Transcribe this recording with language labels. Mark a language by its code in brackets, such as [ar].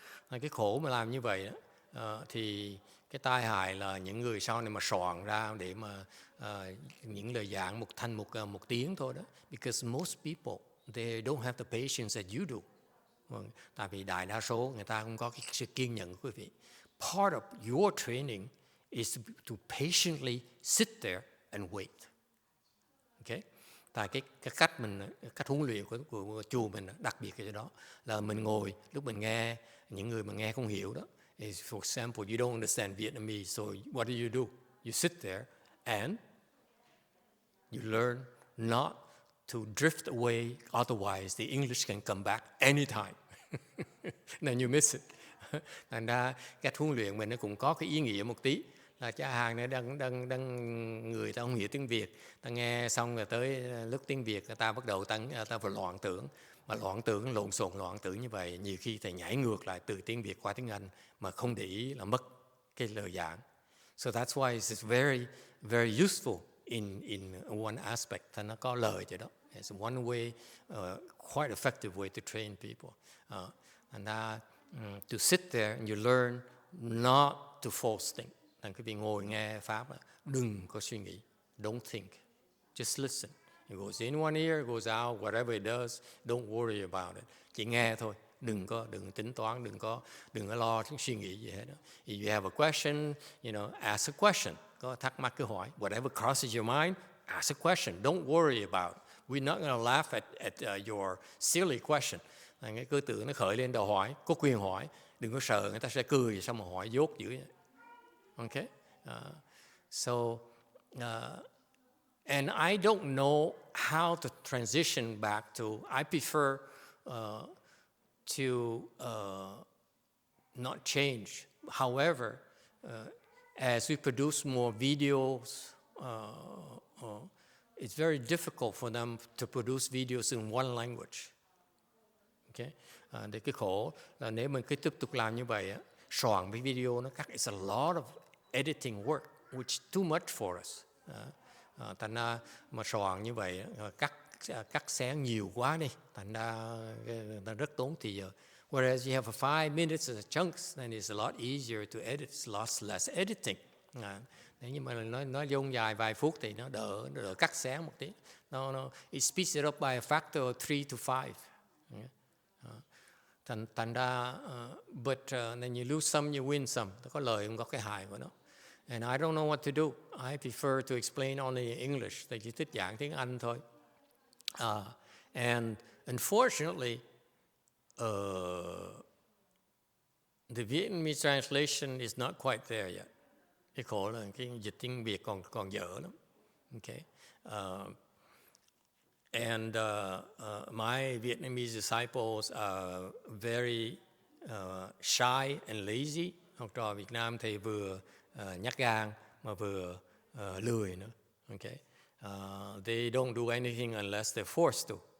[vi] Cái khổ mà làm như vậy thì cái tai hại là những người sau này mà soạn ra để mà những lời giảng thành một tiếng thôi đó. [en] Because most people, they don't have the patience that you do. [vi] Tại vì đại đa số người ta không có cái sự kiên nhẫn, quý vị. [en] Part of your training is to patiently sit there and wait. Okay? [vi] Tại cái cách huấn luyện của chùa mình đặc biệt cái đó là mình ngồi, lúc mình nghe những người mà nghe không hiểu đó. [en] For example, you don't understand Vietnamese, so what do? You sit there and you learn not to drift away, otherwise the English can come back anytime. Then you miss it. [vi] Thành ra cách huấn luyện mình nó cũng có cái ý nghĩa một tí. Là cha hàng này đang người ta không hiểu tiếng Việt, ta nghe xong rồi tới lúc tiếng Việt ta bắt đầu ta phải loạn tưởng, mà loạn tưởng lộn xộn loạn tưởng như vậy nhiều khi thầy nhảy ngược lại từ tiếng Việt qua tiếng Anh mà không để ý là mất cái lời giảng. [en] So that's why it's very very useful in one aspect. [vi] Thành nó có lời vậy đó. [en] It's one way, quite effective way to train people. And to sit there and you learn not to force things. [vi] Thành quý vị ngồi nghe pháp là đừng có suy nghĩ, [en] don't think, just listen. It goes in one ear, it goes out, whatever it does, don't worry about it. [vi] Chỉ nghe thôi, đừng tính toán, đừng có lo suy nghĩ gì hết đó. [en] If you have a question, ask a question. [vi] Có thắc mắc cứ hỏi. [en] Whatever crosses your mind, ask a question. Don't worry about it. We're not going to laugh at your silly question. [vi] Cái cơ tưởng nó khởi lên đầu hỏi, có quyền hỏi, đừng có sợ người ta sẽ cười sao mà hỏi dốt dữ vậy. [en] Okay, and I don't know how to transition back to. I prefer to not change. However, as we produce more videos, it's very difficult for them to produce videos in one language. [vi] Okay, để cái khổ là nếu mình cứ tiếp tục làm như vậy, soạn cái video nó cắt, [en] it's a lot of editing work, which is too much for us. [vi] Thành ra mà soạn như vậy, cắt xén nhiều quá đi, thành ra rất tốn thời giờ. [en] Whereas you have 5 minutes as chunks, then it's a lot easier to edit, it's a lot less editing. [vi] Nếu như mà nó dông dài vài phút thì nó đỡ cắt xén một tí. [en] It speeds it up by a factor of 3 to 5. [vi] Thành ra, [en] but then you lose some, you win some. [vi] Có lời không có cái hại của nó. [en] And I don't know what to do. I prefer to explain only in English. [vi] Thì chỉ thích giảng tiếng Anh thôi. [en] And unfortunately, the Vietnamese translation is not quite there yet. [vi] Cái khổ là cái dịch tiếng Việt còn dở lắm. [en] Okay. And my Vietnamese disciples are very shy and lazy. [vi] Học trò Việt Nam thì vừa nhát gan mà vừa lười nữa. [en] Okay. They don't do anything unless they're forced to.